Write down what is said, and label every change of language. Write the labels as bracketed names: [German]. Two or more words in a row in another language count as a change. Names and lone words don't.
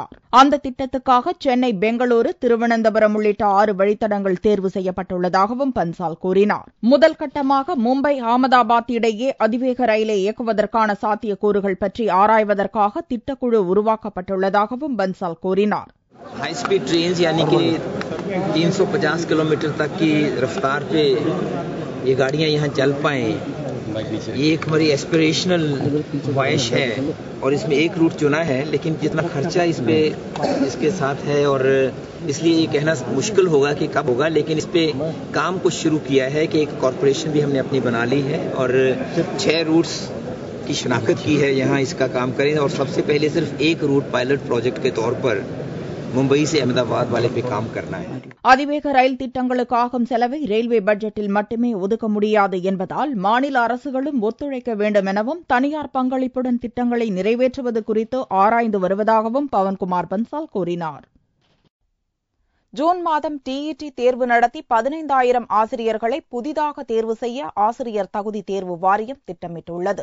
[Tamil] அந்த திட்டத்துக்காக சென்னை, பெங்களூரு, திருவனந்தபுரம் உள்ளிட்ட 6 வழித்தடங்கள் தேர்வு செய்ய செய்யப்பட்டுள்ளதாகவும் பன்சால் கூறினார். முதல் கட்டமாக மும்பை அகமதாபாத் இடையே அதிவேக ரயிலை இயக்குவதற்கான சாத்தியக்கூறுகள் பற்றி ஆராய்வதற்காக திட்டக்குழு உருவாக்கப்பட்டுள்ளதாகவும் பன்சால் கூறினார். [English] high speed train [Hindi] यानी कि 350 किलोमीटर तक की रफ्तार पे ये गाड़ियां यहाँ चल पाएं, ये एक हमारी एस्पिरेशनल ख्वाहिश है और इसमें एक रूट चुना है, लेकिन जितना खर्चा इस पे इसके साथ है और इसलिए ये कहना मुश्किल होगा कि कब होगा, लेकिन इस पे काम कुछ शुरू किया है कि एक कॉरपोरेशन भी हमने अपनी बना ली है और 6 रूट्स की शनाख्त की है, यहाँ इसका काम करें और सबसे पहले सिर्फ एक रूट [English] pilot project [Hindi] के तौर पर मुंबई से अहमदाबाद वाले पे काम करना है. [Tamil] அதிவேக ரயில் திட்டங்களுக்கு ஆகும் செலவை ரயில்வே பட்ஜெட்டில் மட்டுமே ஒதுக்க முடியாது என்பதால் மாநில அரசுகளும் ஒத்துழைக்க வேண்டும் எனவும் தனியார் பங்களிப்புடன் திட்டங்களை நிறைவேற்றுவது குறித்து ஆராய்ந்து வருவதாகவும் பவன்குமார் பன்சால் கூறினார். ஜூன் மாதம் டிஇடி தேர்வு நடத்தி 15,000 ஆசிரியர்களை புதிதாக தேர்வு செய்ய ஆசிரியர் தகுதி தேர்வு வாரியம் திட்டமிட்டுள்ளது.